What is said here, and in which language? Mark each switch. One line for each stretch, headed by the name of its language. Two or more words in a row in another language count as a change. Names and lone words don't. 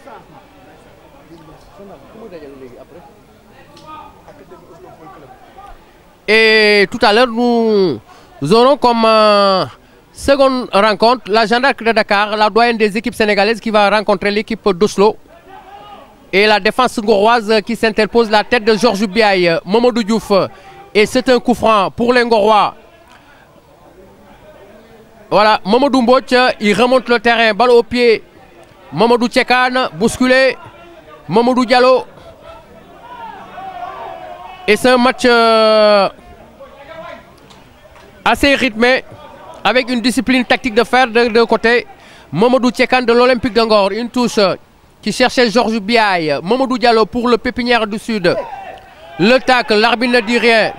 French: Et tout à l'heure, nous aurons comme seconde rencontre la gendarmerie de Dakar, la doyenne des équipes sénégalaises qui va rencontrer l'équipe d'Oslo. Et la défense ngoroise qui s'interpose, la tête de Georges Biaye, Mamadou Diouf. Et c'est un coup franc pour les Ngorois. Voilà, Mamadou Mbouch, il remonte le terrain, balle au pied. Mamadou Tchekan, bousculé. Mamadou Diallo. Et c'est un match assez rythmé, avec une discipline tactique de fer de deux côtés. Mamadou Tchekan de l'Olympique de Ngor, une touche qui cherchait Georges Biaye. Mamadou Diallo pour le Pépinière du Sud. Le tacle, l'arbitre ne dit rien.